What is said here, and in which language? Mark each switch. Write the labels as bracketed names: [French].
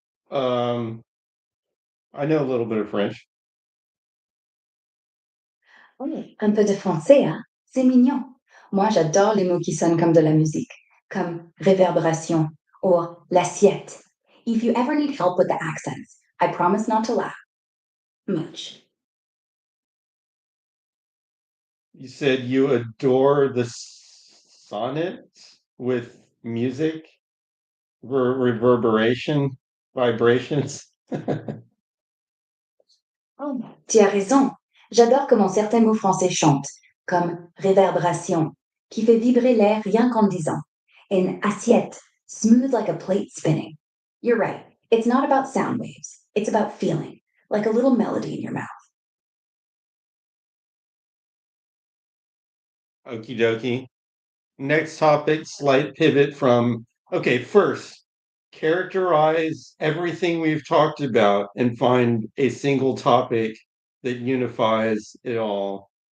[English] Um, I know a little bit of French. [French] Oui, un peu de français, hein? C'est mignon. Moi, j'adore les mots qui sonnent comme de la musique, comme réverbération or l'assiette. [English] If you ever need help with the accents, I promise not to laugh much. You said you adore the sonnet with music, reverberation, vibrations. [French] Oh, tu as raison. J'adore comment certains mots français chantent, comme réverbération, qui fait vibrer l'air rien qu'en disant, and assiette, [English] smooth like a plate spinning. You're right. It's not about sound waves. It's about feeling, like a little melody in your mouth. Okie dokie. Next topic, slight pivot from, okay, first, characterize everything we've talked about and find a single topic that unifies it all.